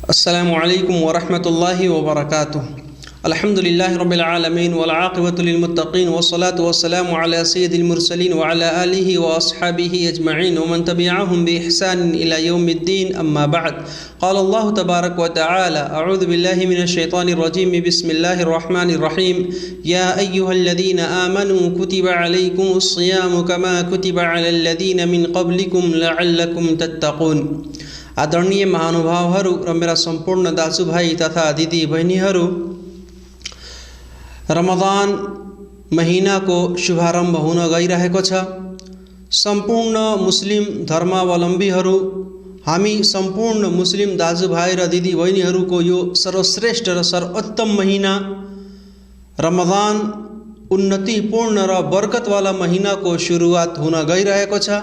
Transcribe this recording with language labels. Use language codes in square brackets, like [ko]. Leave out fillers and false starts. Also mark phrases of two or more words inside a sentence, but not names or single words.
[ar] السلام عليكم ورحمة الله وبركاته. الحمد لله رب العالمين والعاقبة للمتقين والصلاة والسلام على سيد المرسلين وعلى آله وأصحابه أجمعين ومن تبعهم بإحسان إلى يوم الدين أما بعد. قال الله تبارك وتعالى أعوذ بالله من الشيطان الرجيم بسم الله الرحمن الرحيم يا أيها الذين آمنوا كتب عليكم الصيام كما كتب على الذين من قبلكم لعلكم تتقون. [ne] आदरणीय महानुभावहरू र मेरा सम्पूर्ण दाजुभाइ तथा दिदी बहिनीहरू, रमदान महीनाको शुभारम्भ हुन गइरहेको छ। सम्पूर्ण मुस्लिम धर्मावलम्बीहरू, हामी सम्पूर्ण मुस्लिम दाजुभाइ र दिदी बहिनीहरूको यो सर्वश्रेष्ठ र सर्वोत्तम महिना रमदान उन्नतिपूर्ण र बरकतवाला महिनाको सुरुवात हुन गइरहेको छ।